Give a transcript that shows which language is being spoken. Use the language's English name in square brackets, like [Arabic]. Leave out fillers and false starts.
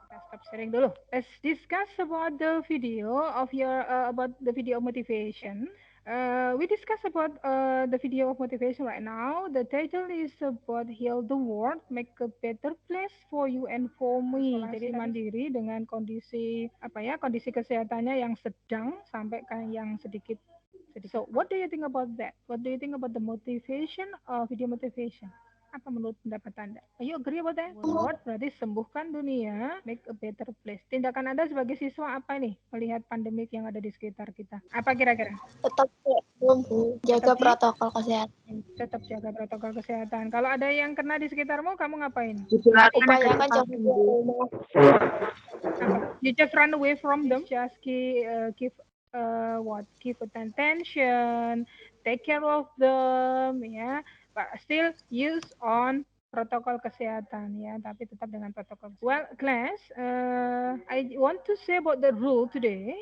[English] Stop sharing dulu. Let's discuss about the video of your about the video of motivation. We discuss about the video of motivation right now. The title is about heal the world, make a better place for you and for me. [Indonesian] Jadi mandiri dengan kondisi kondisi kesehatannya yang sedang sampai ke yang sedikit. [English] So, what do you think about that? What do you think about the motivation of video motivation? [Indonesian] Apa menurut pendapat Anda? [English] Are you agree about that? World [Indonesian] berarti sembuhkan dunia, [English] make a better place. [Indonesian] Tindakan Anda sebagai siswa apa nih melihat pandemik yang ada di sekitar kita? Apa kira-kira? Tetap Bu. Jaga protokol kesehatan. Tetap jaga protokol kesehatan. Kalau ada yang kena di sekitarmu, kamu ngapain? Upayakan jangan keluar rumah. [English] You just run away from them. Just give give attention, take care of them, ya. But still use on protokol kesehatan, ya. [Indonesian] Tapi tetap dengan protokol. [English] Well, class, I want to say about the rule today.